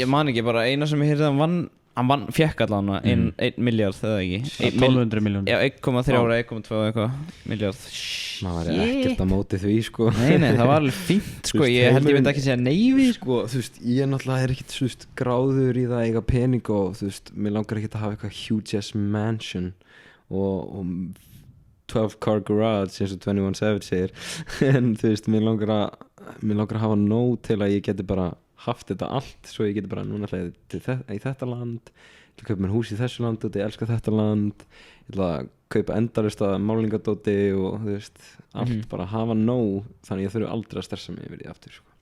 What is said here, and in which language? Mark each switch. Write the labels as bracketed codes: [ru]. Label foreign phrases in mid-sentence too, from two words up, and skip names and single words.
[is] Ég man ekki, bara eina sem ég heyrði hann fekk allan 1 miljard þegar ekki 1200 miljónir. Já, 1,3 ára, 1,2 eitthvað miljard. Maður er ekkert að móti því sko. Nei, það var alveg fínt sko. Ég held ég myndi ekki segja nei við sko. Þú veist, ég náttúrulega er ekkert, þú veist, gráður í það eiga pening og þú veist, mér langar ekkert að hafa eitthvað [en] huge ass mansion [is] og [en] 12-car garage [is] eins og 21 Savage segir en þú veist, mér langar að hafa nóg til að ég geti bara haft þetta allt svo ég geti bara núna ætla í þetta land ég ætla að kaupa mér hús í þessu land og ég elska þetta land ég ætla að kaupa endalaust að málingadóti og þú veist allt bara hafa nóg þannig ég þurfi aldrei að stressa mig yfir því aftur sko.